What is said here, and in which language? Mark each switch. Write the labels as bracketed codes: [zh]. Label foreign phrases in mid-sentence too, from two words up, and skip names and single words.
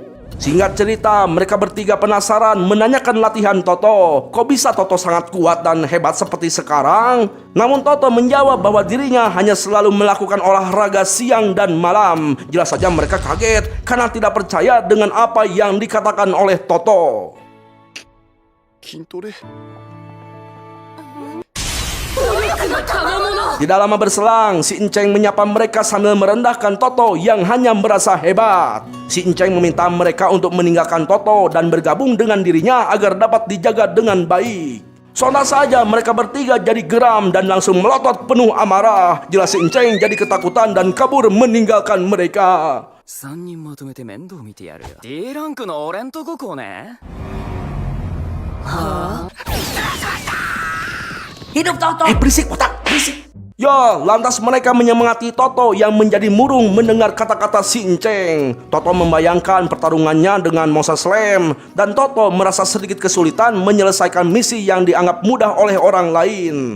[id] Singkat cerita, mereka bertiga penasaran menanyakan latihan Toto. Kok bisa Toto sangat kuat dan hebat seperti sekarang? Namun Toto menjawab bahwa dirinya hanya selalu melakukan olahraga siang dan malam. Jelas saja mereka kaget karena tidak percaya dengan apa yang dikatakan oleh Toto. [ja] 筋トレ [id] Tidak lama berselang, si Enceng menyapa mereka sambil merendahkan Toto yang hanya merasa hebat. Si Enceng meminta mereka untuk meninggalkan Toto dan bergabung dengan dirinya agar dapat dijaga dengan baik. Sontak saja mereka bertiga jadi geram dan langsung melotot penuh amarah. Jelas si Enceng jadi ketakutan dan kabur meninggalkan mereka. [ja] 3 人まとめて面倒見てやるよ。 D ランクの俺んとこ来ね。 [id] Hidup Toto. Berisik otak, berisik. Ya, lantas mereka menyemangati Toto yang menjadi murung mendengar kata-kata si Enceng. Toto membayangkan pertarungannya dengan Monster Slam dan Toto merasa sedikit kesulitan menyelesaikan misi yang dianggap mudah oleh orang lain.